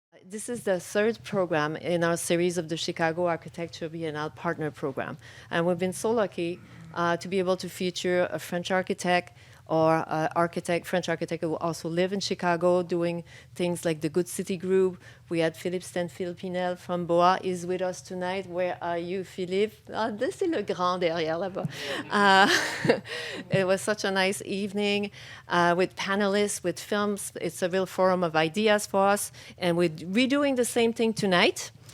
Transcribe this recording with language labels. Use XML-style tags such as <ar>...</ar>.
<en>This is the third program in our series of the Chicago Architecture Biennial Partner Program. And we've been so lucky to be able to feature a French architect or French architect who also live in Chicago doing things like the Good City Group. We had Philippe Stanfield-Pinel from BOA is with us tonight. Where are you, Philippe?</en> <fr>Ah, c'est le grand derrière là-bas.</fr> <en>It was such a nice evening with panelists, with films. It's a real forum of ideas for us. And we're redoing the same thing tonight.</en>